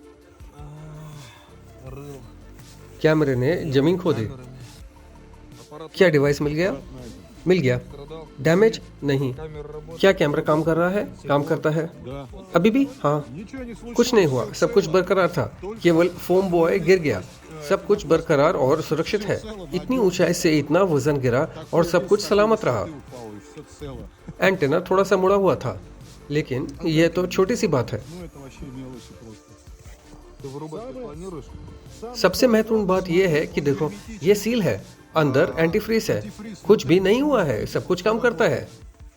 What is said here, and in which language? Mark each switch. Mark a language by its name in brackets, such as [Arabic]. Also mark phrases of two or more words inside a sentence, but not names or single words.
[Hindi] कैमरे ने जमीन खोदी। क्या डिवाइस मिल गया? मिल गया। डैमेज? नहीं। क्या कैमरा काम कर रहा है? काम करता है। [Russian] Да. [Hindi] अभी भी? हाँ। [Russian] Ничего не случилось. [Hindi] कुछ नहीं हुआ, सब कुछ बरकरार था। केवल [English] foam buoy [Hindi] गिर गया। सब कुछ बरकरार और सुरक्षित है। इतनी ऊंचाई से इतना वजन गिरा और सब कुछ सलामत रहा। [Russian] Ты упал, и всё цело. [Hindi] एंटेना थोड़ा सा मुड़ा हुआ था, लेकिन यह तो छोटी सी बात है। [Russian] Ну это вообще мелочи просто. Ты вырубать не планируешь? [Hindi] सबसे महत्वपूर्ण बात यह है कि देखो, ये सील है, अंदर एंटीफ्रीज है। कुछ भी नहीं हुआ है, सब कुछ काम करता है।